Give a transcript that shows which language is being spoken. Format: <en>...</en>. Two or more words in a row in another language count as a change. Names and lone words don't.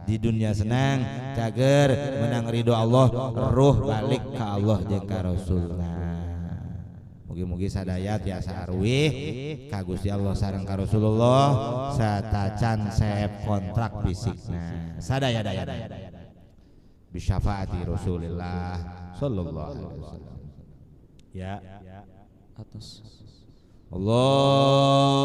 <su>Di dunia senang cager menang ridho Allah, ruh balik ke Allah jeung ka Rasulna. Mugi-mugi sadaya tiasa arwih ka Gusti Allah sareng ka Rasulullah satacan saep kontrak fisikna sadaya daya</su> <ar>بشفاعة رسول الله صلى الله عليه وسلم.</ar> <su>Ya. atas Allah</su>